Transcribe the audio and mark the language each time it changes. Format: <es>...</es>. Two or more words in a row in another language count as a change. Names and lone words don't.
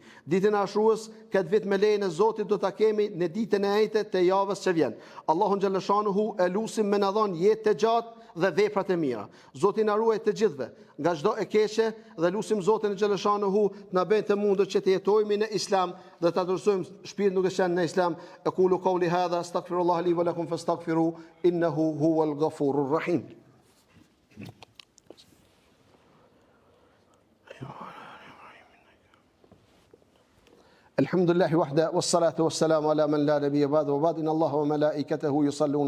<sq>Ditën e Ashurës këtë vit me lejen e Zotit do ta kemi në ditën e 8 të javës që vjen. Allahun xhaleshanuhu e lutim me na dhon jetë të gjatë dhe vepra të mira. Zoti na ruaj të gjithëve nga çdo e keqe dhe lutim Zotin xhaleshanuhu të na bëjë të mundur që të jetojmë në Islam dhe të adhursojmë shpirtin duke qenë në Islam.</sq> <ar>أقول قولي هذا أستغفر الله لي ولكم فاستغفروه إنه هو الغفور الرحيم. الحمد لله وحده والصلاة والسلام على من لا نبي بعد وبعد إن الله وملائكته يصلون</ar>